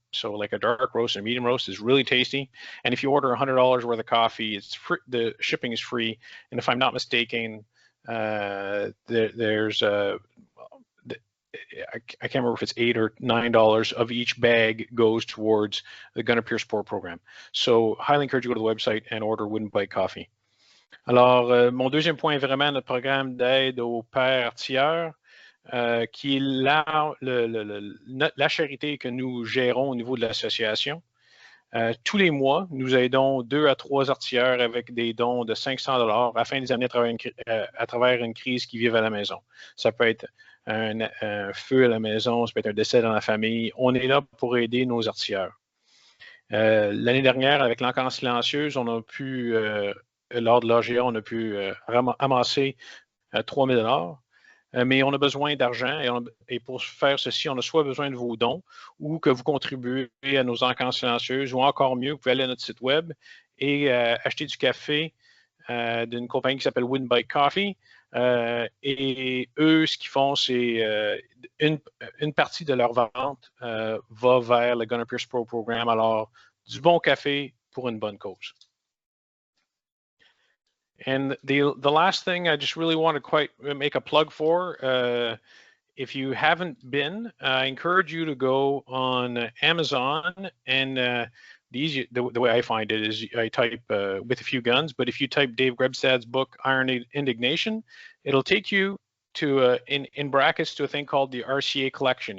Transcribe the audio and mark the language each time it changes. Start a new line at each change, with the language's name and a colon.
English: So like a dark roast and a medium roast is really tasty. And if you order $100 worth of coffee, it's free, the shipping is free. And if I'm not mistaken, there's I can't remember if it's $8 or $9 of each bag goes towards the Gunner Peer Support Program. So highly encourage you to go to the website and order Wooden Bike Coffee.
French: Alors, mon deuxième point est vraiment notre programme d'aide aux pères artilleurs, qui est la charité que nous gérons au niveau de l'association. Tous les mois, nous aidons 2 à 3 artilleurs avec des dons de $500 afin de les amener à travers une crise qu'ils vivent à la maison. Ça peut être un feu à la maison, ça peut être un décès dans la famille. On est là pour aider nos artilleurs. L'année dernière, avec l'enquête silencieuse, on a pu, lors de l'AGA, on a pu amasser $3,000. Mais on a besoin d'argent et pour faire ceci, on a soit besoin de vos dons ou que vous contribuez à nos enquêtes silencieuses, ou encore mieux, vous pouvez aller à notre site web et acheter du café d'une compagnie qui s'appelle Wooden Bike Coffee. Et eux, ce qu'ils font, c'est une partie de leur vente va vers le Gunner Peer Support Program. Alors, du bon café pour une bonne cause.
English: And the last thing I just really want to quite make a plug for, if you haven't been, I encourage you to go on Amazon, and the way I find it is I type with a few guns, but if you type Dave Grebstad's book, Iron Indignation, it'll take you to, in brackets, to a thing called the RCA collection.